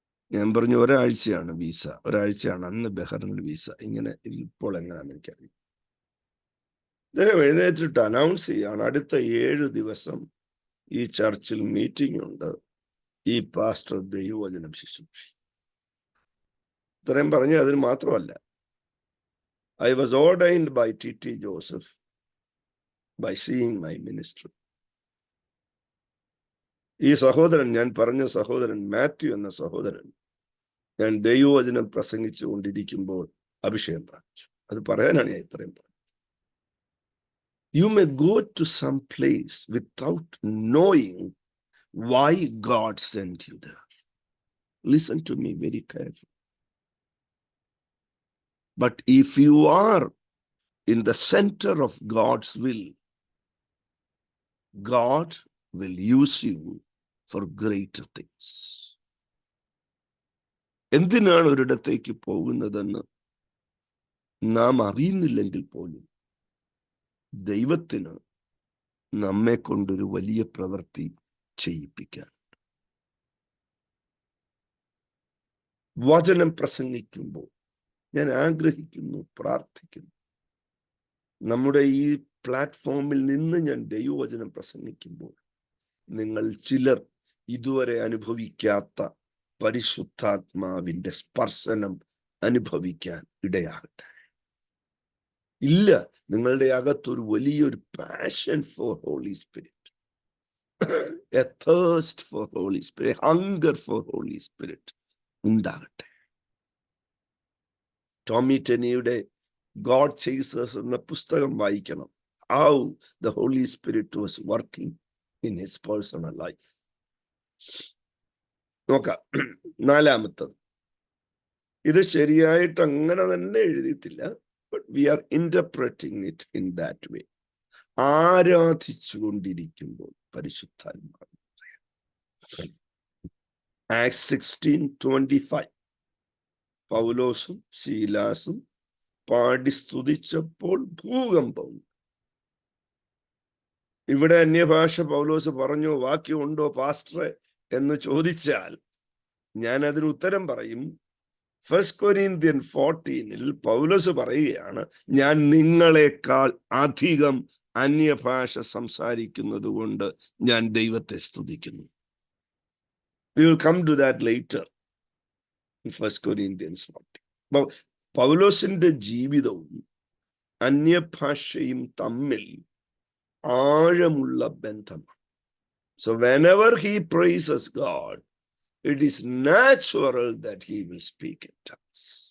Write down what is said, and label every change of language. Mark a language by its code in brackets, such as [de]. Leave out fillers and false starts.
[ml] ഞാൻ പറഞ്ഞു, ഒരാഴ്ചയാണ് വിസ, ഒരാഴ്ചയാണ് അന്ന് ബഹ്റിനിൽ വിസ. ഇങ്ങനെ ഇപ്പോൾ എങ്ങനെയാണെന്ന് എനിക്കറിയാം. അദ്ദേഹം എഴുന്നേറ്റിട്ട് അനൗൺസ് ചെയ്യാണ്, അടുത്ത 7 ദിവസം ഈ ചർച്ചിൽ മീറ്റിംഗ് ഉണ്ട്, ഈ പാസ്റ്റർ ദൈവവചനം ശുശ്രൂഷിക്കും. ഇത്രയും പറഞ്ഞ് അതിന് മാത്രമല്ല, [en] I was ordained by TT Joseph by seeing my ministry. [ml] ഈ സഹോദരൻ, ഞാൻ പറഞ്ഞ സഹോദരൻ മാത്യു എന്ന സഹോദരൻ, ഞാൻ ദൈവവചനം പ്രസംഗിച്ചു കൊണ്ടിരിക്കുമ്പോൾ അഭിഷേകം പ്രാപിച്ചു. അത് പറയാനാണ് ഞാൻ ഇത്രയും പറഞ്ഞത്. [en] You may go to some place without knowing why God sent you there. Listen to me very carefully. But if you are in the center of God's will, God will use you for greater things. [ml] എന്തിനാണ് ഒരിടത്തേക്ക് പോകുന്നതെന്ന് നാം അറിയുന്നില്ലെങ്കിൽ പോലും ദൈവത്തിന് നമ്മെ കൊണ്ടൊരു വലിയ പ്രവൃത്തി ചെയ്യിപ്പിക്കാൻ. വചനം പ്രസംഗിക്കുമ്പോൾ ഞാൻ ആഗ്രഹിക്കുന്നു, പ്രാർത്ഥിക്കുന്നു, നമ്മുടെ ഈ പ്ലാറ്റ്ഫോമിൽ നിന്ന് ഞാൻ ദൈവവചനം പ്രസംഗിക്കുമ്പോൾ നിങ്ങൾ ചിലർ ഇതുവരെ അനുഭവിക്കാത്ത പരിശുദ്ധാത്മാവിന്റെ സ്പർശനം അനുഭവിക്കാൻ ഇടയാകട്ടെ. ഇല്ല, നിങ്ങളുടെ അകത്തൊരു വലിയൊരു [en] Passion for Holy Spirit. a thirst for Holy Spirit, hunger for Holy Spirit [ml] ഉണ്ടാകട്ടെ. ടോമി ടെനിയുടെ ഗോഡ് ചേസേഴ്സ് എന്ന പുസ്തകം വായിക്കണം. [en] How the Holy Spirit was working in his personal life. [ml] നോക്കാം. നാലാമത്തത്, ഇത് ശരിയായിട്ട് അങ്ങനെ തന്നെ എഴുതിയിട്ടില്ല, [en] but we are interpreting it in that way. [ml] ആരാധിച്ചുകൊണ്ടിരിക്കുമ്പോൾ പരിശുദ്ധാത്മാവ്. Acts 16:25 പൗലോസും ശീലാസും പാടി സ്തുതിച്ചപ്പോൾ ഭൂകമ്പം. ഇവിടെ അന്യഭാഷ പൗലോസ് പറഞ്ഞു, വാക്യമുണ്ടോ പാസ്റ്ററെ എന്ന് ചോദിച്ചാൽ ഞാൻ അതിന് ഉത്തരം പറയും. 1 Corinthians 14 പൗലോസ് പറയുകയാണ്, ഞാൻ നിങ്ങളെക്കാൾ അധികം അന്യഭാഷ സംസാരിക്കുന്നത് കൊണ്ട് ഞാൻ ദൈവത്തെ സ്തുതിക്കുന്നു. [en] We will come to that later in 1 Corinthians 14. [ml] പൗലോസിന്റെ ജീവിതവും അന്യഭാഷയും തമ്മിൽ ആഴമുള്ള ബന്ധമാണ്. [en] So whenever he praises God, it is natural that he will speak in tongues.